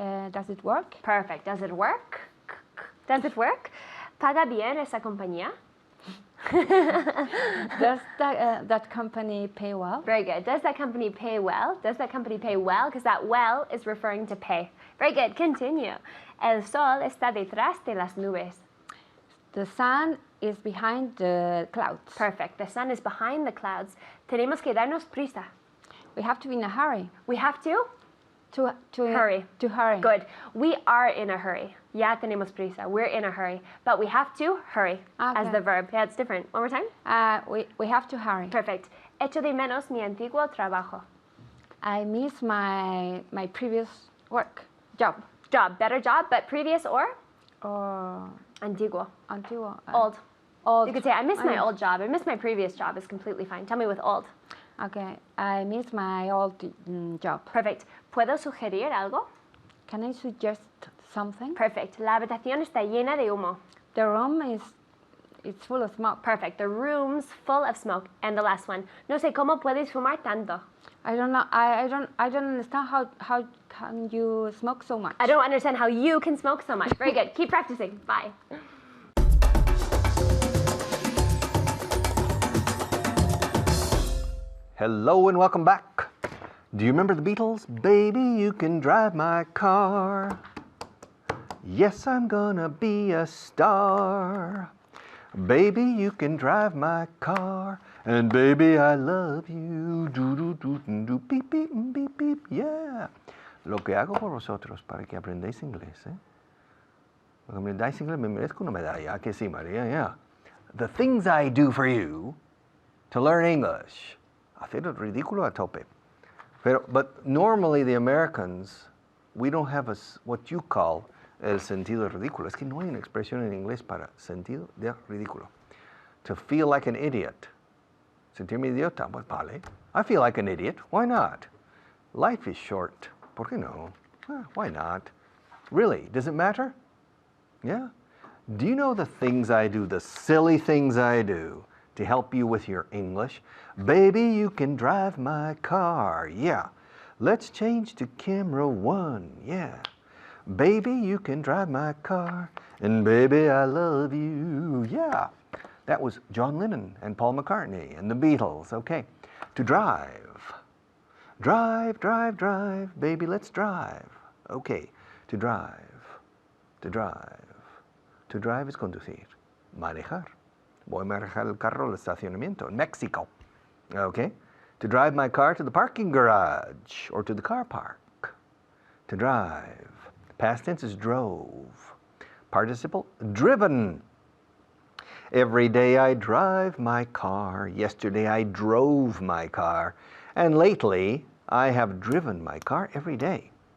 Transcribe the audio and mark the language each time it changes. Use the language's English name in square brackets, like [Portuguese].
[English] Does it work? Perfect. Does it work? Does it work? [Spanish] ¿Paga bien esa compañía? [English] Does that company pay well? Very good. Does that company pay well? Does that company pay well? Because that well is referring to pay. Very good. Continue. [Spanish] El sol está detrás de las nubes. [English] The sun is behind the clouds. Perfect. The sun is behind the clouds. [Spanish] Tenemos que darnos prisa. [English] We have to be in a hurry. We have to? To hurry. To hurry. Good. We are in a hurry. [Spanish] Ya tenemos prisa. [English] We're in a hurry. But we have to hurry as the verb. Yeah, it's different. One more time. We have to hurry. Perfect. [Spanish] Echo de menos mi antiguo trabajo. [English] I miss my previous job. Better job, but previous or? Or [Spanish] Antiguo. antiguo. [English] Old. You could say, I miss my old job. I miss my previous job is completely fine. Tell me with old. Okay. I miss my old job. [Spanish] Perfect. ¿Puedo sugerir algo? [English] Can I suggest something? Perfect. La habitación está llena de humo. The room it's full of smoke. Perfect. The room's full of smoke. And the last one. [Spanish] No sé cómo puedes fumar tanto. [English] I don't know. I don't understand how can you smoke so much. I don't understand how you can smoke so much. Very good. Keep practicing. Bye. Hello and welcome back. Do you remember the Beatles? Baby, you can drive my car. Yes, I'm gonna be a star. Baby, you can drive my car. And baby, I love you. Do, do, do, do, beep, beep, beep, beep. Yeah. [Spanish] Lo que hago por vosotros para que aprendáis inglés, ¿eh? Lo que aprendáis inglés, me merezco una medalla. Que sí, María, yeah. [English] The things I do for you to learn English. [Spanish] Hacer el ridículo a tope. [English] But normally the Americans, we don't have what you call [Spanish] el sentido ridículo. Es que no hay una expresión en inglés para sentido de ridículo. [English] To feel like an idiot. [Spanish] Sentirme idiota, pues vale. [English] I feel like an idiot. Why not? Life is short. [Spanish] ¿Por qué no? [English] Why not? Really, does it matter? Yeah. Do you know the things I do, the silly things I do to help you with your English? Baby, you can drive my car. Yeah. Let's change to camera 1. Yeah. Baby, you can drive my car. And baby, I love you. Yeah. That was John Lennon and Paul McCartney and the Beatles. Okay. To drive. Drive, drive, drive. Baby, let's drive. Okay. To drive. To drive. To drive is conducir. Manejar. [Spanish] Voy a manejar el carro al estacionamiento [English] in Mexico. Okay. To drive my car to the parking garage or to the car park. To drive. Past tense is drove. Participle, driven. Every day I drive my car. Yesterday I drove my car. And lately I have driven my car every day.